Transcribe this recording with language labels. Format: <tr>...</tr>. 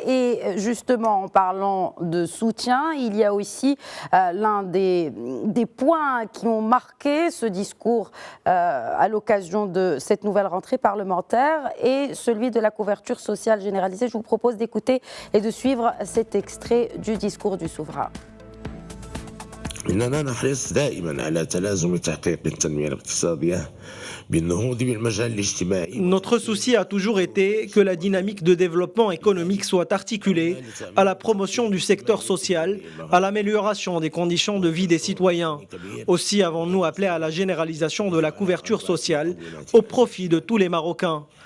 <fr>Et justement, en parlant de soutien, il y a aussi l'un des points qui ont marqué ce discours à l'occasion de cette nouvelle rentrée parlementaire et celui de la couverture sociale généralisée. Je vous propose d'écouter et de suivre cet extrait du discours du souverain.</fr> <ar>إننا نحرص دائما على تلازم تحقيق التنمية الاقتصادية بالنهوض بالمجال الاجتماعي.</ar> <fr>Notre souci a toujours été que la dynamique de développement économique soit articulée à la promotion du secteur social, à l'amélioration des conditions de vie des citoyens. Aussi avons-nous appelé à la généralisation de la couverture sociale au profit de tous les Marocains.</fr>